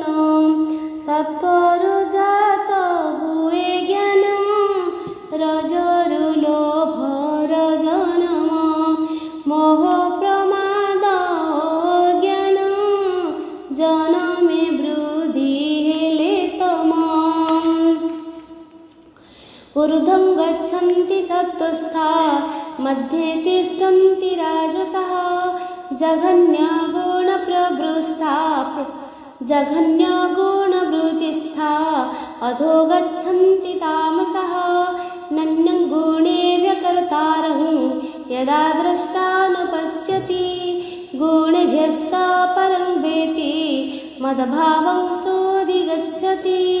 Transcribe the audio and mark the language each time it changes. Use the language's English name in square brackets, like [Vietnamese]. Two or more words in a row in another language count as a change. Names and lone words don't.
[Odia] ସତ୍ୱରୁ ଜାତ ହୁଏ ଜ୍ଞାନ, ରଜରୁ ଲୋଭର ଜନମ, ମୋହ ପ୍ରମାଦ ଅଜ୍ଞାନ, ଜନମେ ବୃଦ୍ଧି ହେଲେ ତମ। [Sanskrit] ଊର୍ଧ୍ୱଂ ଗଚ୍ଛन्ति ସତ୍ତ୍ୱସ୍ଥା, मध्ये तिष्ठन्ति राजसः, जघन्यगुणवृत्तिस्था, अधो गच्छन्ति तामसः। नन्यं गुणेभ्यः कर्तारं, यदा द्रष्टा न पश्यति, गुणेभ्यश्च परं वेति, मद्भावं सोऽधिगच्छति।